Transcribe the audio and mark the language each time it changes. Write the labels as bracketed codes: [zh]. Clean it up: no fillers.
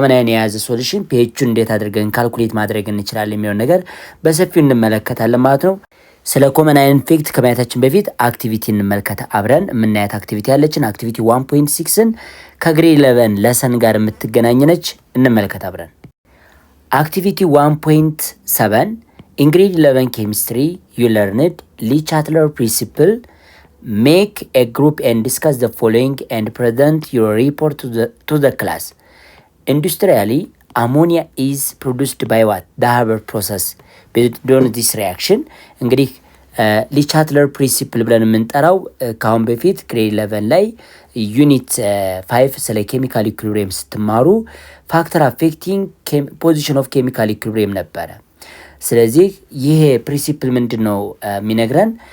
[am] የያዘ ሶሉሽን pH-ን እንዴት አድርገን ካልኩሌት ማድረግ እንችላለን የሚለው ነገር በሰፊው እንመለከታለን ማለት ነው። ስለ ኮመን አየን ኢፌክት ከማየታችን በፊት አክቲቪቲ እንመልከት። አብረን የምናያት አክቲቪቲ ያለችን አክቲቪቲ 1.6ን ከግሬድ 11 ለሰን ጋር የምትገናኝ ነች። እንመልከት አብረን። አክቲቪቲ 1.7 in grade 11 chemistry you learned Le Chatelier principle. [en] Make a group and discuss the following and present your report to the class. Industrially, ammonia is produced by what? The Haber process. [am] Based on this reaction, እንግዲህ Le Chatelier principle ብለን የምንጠራው ከአሁን በፊት ግሬድ 11 ላይ ዩኒት 5 ስለ ኬሚካል ኢኩሊብሪየም ስትማሩ ፋክተር አፌክቲንግ ፖዚሽን ኦፍ ኬሚካል ኢኩሊብሪየም ነበረ። ስለዚህ ይሄ ፕሪንሲፕል ምንድነው የሚነግረን?